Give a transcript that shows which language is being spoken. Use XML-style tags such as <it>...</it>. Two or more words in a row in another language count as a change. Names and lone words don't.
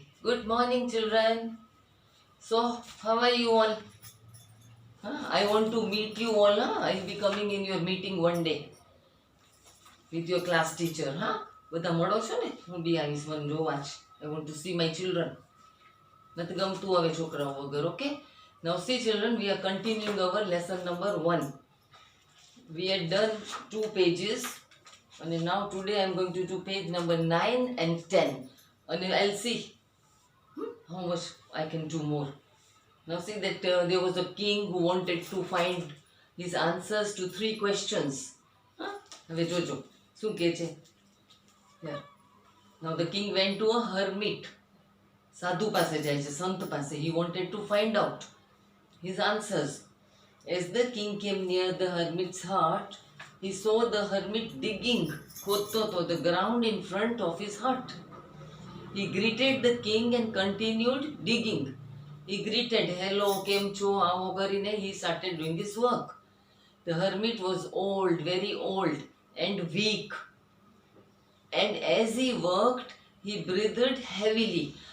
<en>Good morning, children. So, how are you all? I want to meet you all. I'll be coming in your meeting one day with your class teacher.</en> <gu>બધા મળો છો ને હું બી આવીશ મને જોવા જ</gu> <en>I want to see my children.</en> <gu>નથી ગમતું હવે છોકરાઓ વગર</gu> <en>ઓકે Now see children, we are continuing our lesson number 1. We had done 2 pages and now today I am going to do page number 9 and 10 and I'll see how much I can do more. Now see that there was a king who wanted to find his answers to 3 questions.</en> <gu>હવે જોજો શું કહે છે?</gu> <en>Yeah. Now the king went to a hermit.</en> <gu>સાધુ પાસે જાય છે, સંત પાસે.</gu> <en>He wanted to find out his answers. As the king came near the hermit's hut, he saw the hermit digging,</en> <gu>ખોદતો હતો,</gu> <en>the ground in front of his hut. He greeted the king and continued digging. He greeted, hello,</en> <gu>કેમ છો, આવો કરીને,</gu> <en>he started doing his work. The hermit was old, very old and weak. And as he worked, he breathed heavily.</en>